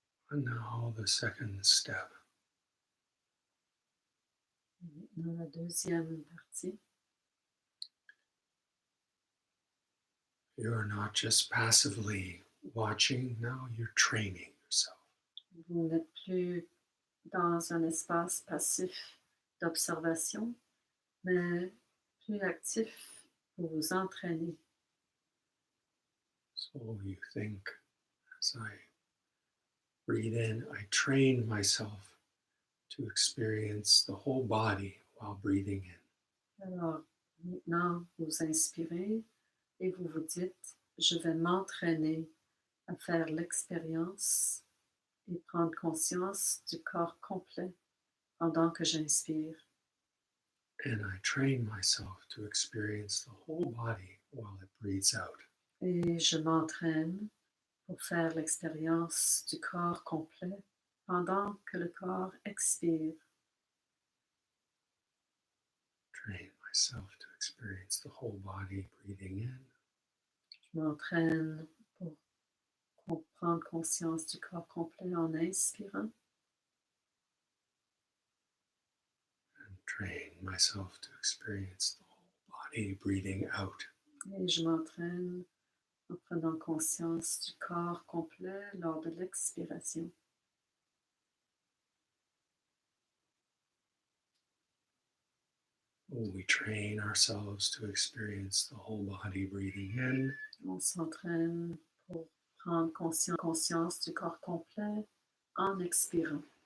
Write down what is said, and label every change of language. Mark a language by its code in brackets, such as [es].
[en] And now the second step. [fr] Dans la deuxième partie, [en] You're not just passively watching, now you're training yourself. [fr] vous n'êtes plus dans un espace passif d'observation, mais plus actif pour vous entraîner. [en] So you think, as I breathe in, I train myself to experience the whole body while breathing in. [fr] Alors, maintenant, vous inspirez et vous vous dites, je vais m'entraîner à faire l'expérience et prendre conscience du corps complet pendant que j'inspire. [en] And I train myself to experience the whole body while it breathes out. [fr] Et je m'entraîne pour faire l'expérience du corps complet pendant que le corps expire. [en] Train myself to experience the whole body breathing in. [fr] Je m'entraîne pour prendre conscience du corps complet en inspirant. [en] And train myself to experience the whole body breathing out. [fr] Et je m'entraîne en prenant conscience du corps complet lors de l'expiration. [en] We train ourselves to experience the whole body breathing in. [fr] On s'entraîne pour prendre conscience du corps complet en expirant.